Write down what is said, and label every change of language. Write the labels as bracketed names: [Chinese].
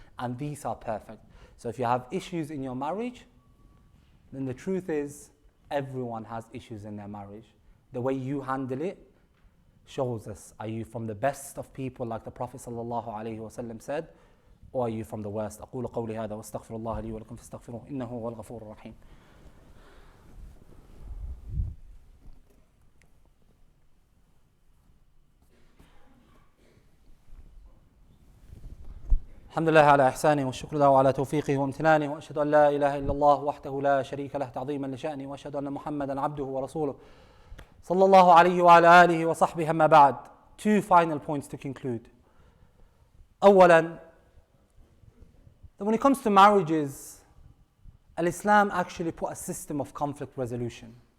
[English] And these are perfect. So if you have issues in your marriage, then the truth is everyone has issues in their marriage. The way you handle it shows us, are you from the best of people like the Prophet ﷺ said, or are you from the worst? [Arabic] أقول قولي هذا واستغفر الله لي ولكم فاستغفروه إنه هو الغفور الرحيم. الحمد لله على إحسانه والشكر له على توفيقه وامتنانه وأشهد أن لا إله إلا الله وحده لا شريك له تعظيما لشأنه وأشهد أن محمدا عبده ورسوله صلى الله عليه وعلى آله وصحبه أما بعد. [English] Two final points to conclude. أولا, that when it comes to marriages, Al-Islam actually put a system of conflict resolution.